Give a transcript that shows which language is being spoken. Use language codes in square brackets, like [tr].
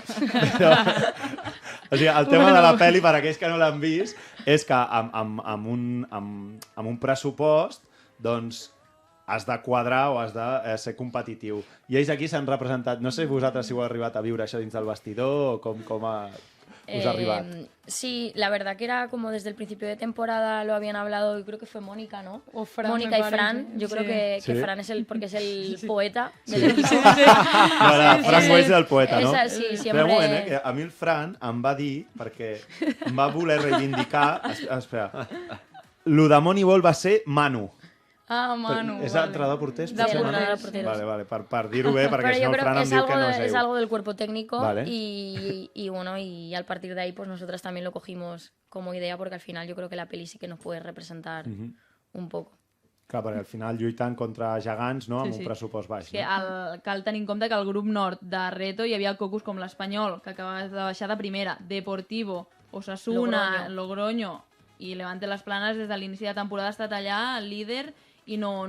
[ca] Però, o sigui, el tema de la pel·li, per aquells que no l'han vist, és que amb un pressupost, doncs, has de quadrar o has de ser competitiu. I ells aquí s'han representat... No sé vosaltres si heu arribat a viure això dins del vestidor o com us ha arribat. [es] Sí, la verdad que era como desde el principio de temporada lo habían hablado, yo creo que fue Mónica, ¿no? O Fran, Mónica y Fran. Yo creo que Fran es porque es el poeta del equipo. [ca] Fran Güell és el poeta, no? [es] Sí, siempre... [ca] Espera un moment, que a mi el Fran em va dir, perquè em va voler reivindicar... Espera. [es] Lo de [ca] Moneyball va ser Manu. Ah, Manu. És entrenador porters? [es] De porteros. [ca] Vale, per dir-ho bé, perquè si no el Fran em diu que no és ell. [es] Es algo del cuerpo técnico y bueno, y al partir de ahí pues nosotras también lo cogimos como idea, porque al final yo creo que la peli sí que nos puede representar un poco. [ca] Clar, perquè al final lluitant contra gegants, no? Amb un pressupost baix. Que cal tenir en compte que al grup nord de Reto hi havia cocos com l'Espanyol, que acaba de baixar de primera, Deportivo, Osasuna, Logroño i Levante Las Planes des de l'inici de temporada ha estat allà, líder, i no